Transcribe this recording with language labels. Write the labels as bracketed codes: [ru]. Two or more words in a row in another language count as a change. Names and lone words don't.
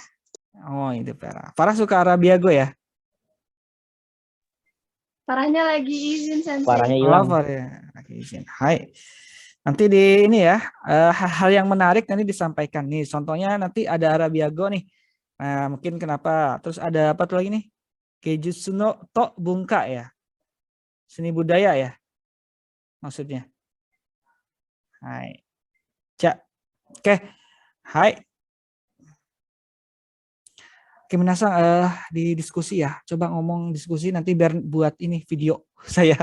[id] Oh, ide Farah. Farah suka Arabiago ya? Farahnya lagi izin, Sensei. Suaranya Oh, hilang. Farah lagi izin. Hai. Nanti di ini ya, hal-hal yang menarik nanti disampaikan nih. Contohnya nanti ada Arabiago nih. Nah, mungkin kenapa? Terus ada apa tuh lagi nih? [ja] けいじゅつのと文化や. [id] Seni budaya ya. Maksudnya. Hai. Oke. Hai. Oke, Minasang, di diskusi ya. Coba ngomong diskusi nanti biar buat ini video saya.